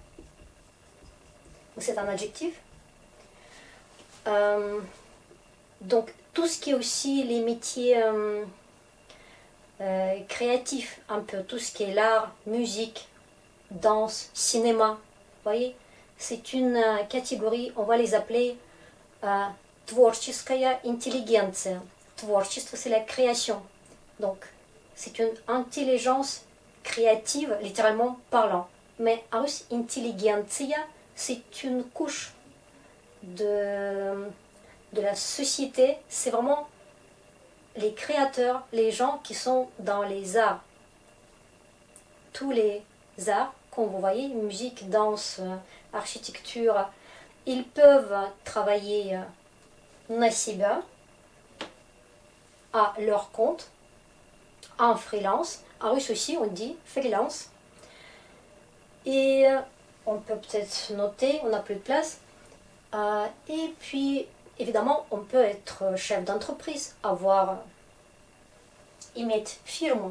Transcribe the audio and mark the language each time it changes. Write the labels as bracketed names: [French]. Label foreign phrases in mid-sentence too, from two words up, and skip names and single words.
[French] C'est un adjectif. Donc tout ce qui est aussi les métiers créatifs, un peu tout ce qui est l'art, musique, danse, cinéma, vous voyez, c'est une catégorie, on va les appeler [Russian] творческая интеллигенция. [French] Творчество, c'est la création. Donc, c'est une intelligence créative, littéralement parlant. Mais en russe, intelligentsia, c'est une couche de la société. C'est vraiment les créateurs, les gens qui sont dans les arts. Tous les arts, comme vous voyez, musique, danse, architecture, ils peuvent travailler [Russian] на себя, [French] à leur compte, en freelance. En russe aussi, on dit freelance. Et on peut peut-être noter, on n'a plus de place. Et puis, évidemment, on peut être chef d'entreprise, imettre firme.